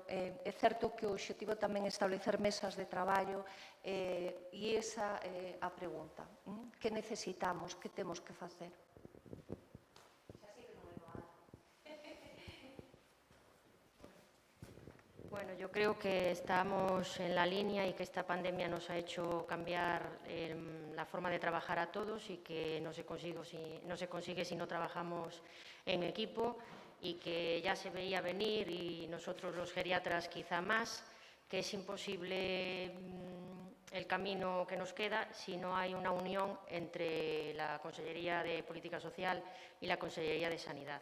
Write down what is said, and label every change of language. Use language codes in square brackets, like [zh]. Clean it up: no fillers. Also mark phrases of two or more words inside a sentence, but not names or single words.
[gl] É certo que o obxectivo tamén é establecer mesas de traballo e esa é a pregunta. Que necesitamos? Que temos que facer? [es] Bueno, yo creo que estamos en la línea y que esta pandemia nos ha hecho cambiar la forma de trabajar a todos y que no se consigue si no trabajamos en equipo y que ya se veía venir y nosotros los geriatras quizá más, que es imposible el camino que nos queda si no hay una unión entre la Consellería de Política Social y la Consellería de Sanidad.